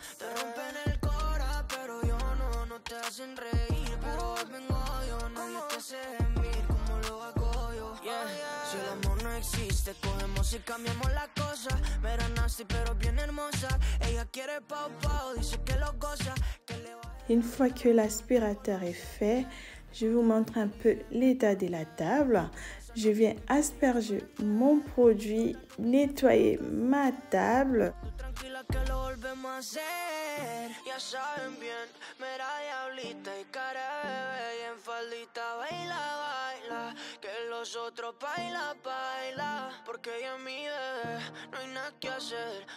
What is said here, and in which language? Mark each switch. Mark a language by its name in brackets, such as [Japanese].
[Spanish] Te rompen el cora, pero yo no. No te hacen reír, pero hoy vengo yo. Nadie te hace gemir como lo hago yo. Si el amor no existe, cogemos y cambiamos la cosa. Mera nasty, pero bien hermosa. Ella quiere pau pau, dice que lo goza. [French] Une fois que l'aspirateur est fait, je vous montre un peu l'état de la table. Je viens asperger mon produit, nettoyer ma table. [Spanish] Tranquila que lo volvemos a hacer. Ya saben bien, mera diablita y cara de bebé. Y en faldita baila, baila. Que los otros baila, baila. Porque ella es mi bebé, no hay nada que hacer.